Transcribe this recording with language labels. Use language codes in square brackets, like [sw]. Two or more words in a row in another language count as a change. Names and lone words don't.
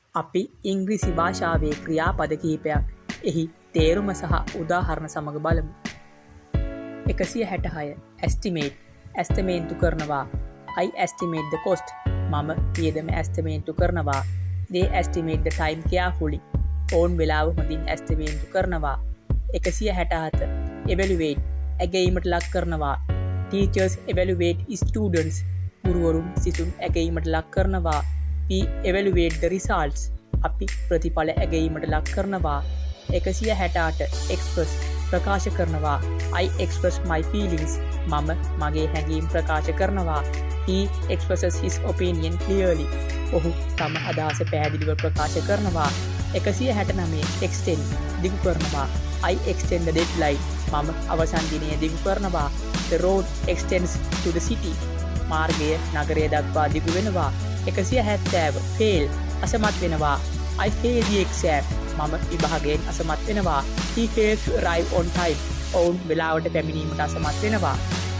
[si] අපි ඉංග්‍රීසි භාෂාවේ ක්‍රියාපද කිහිපයක් එහි තේරුම සහ උදාහරණ සමග බලමු. 166 estimate ඇස්තමේන්තු කරනවා. [en] I estimate the cost. [si] මම වියදම ඇස්තමේන්තු කරනවා. [en] They estimate the time carefully. [si] ඔවුන් වේලාව හොඳින් ඇස්තමේන්තු කරනවා. 167 evaluate ඇගයීමට ලක් කරනවා. [en] Teachers evaluate students. [si] ගුරුවරුන් සිසුන් ඇගයීමට ලක් කරනවා. [en] We evaluate the results. [si] අපි ප්‍රතිඵල ඇගයීමට ලක් කරනවා. 168 express ප්‍රකාශ කරනවා. [en] I express my feelings. [si] මම මගේ හැඟීම් ප්‍රකාශ කරනවා. [en] He expresses his opinion clearly. [si] ඔහු තම අදහස පැහැදිලිව ප්‍රකාශ කරනවා. 169 extend දිගු කරනවා. [en] I extend the deadline. [si] මම අවසන් දිනය දිගු කරනවා. [en] The road extends to the city. [si] මාර්ගය නගරය දක්වා දිගු වෙනවා. 170 fail අසමත් වෙනවා. [en] I fail the exam. [si] මම විභාගයෙන් අසමත් වෙනවා. [en] He failed to arrive on time. [si] ඔවුන් වේලාවට පැමිණීමට අසමත් වෙනවා.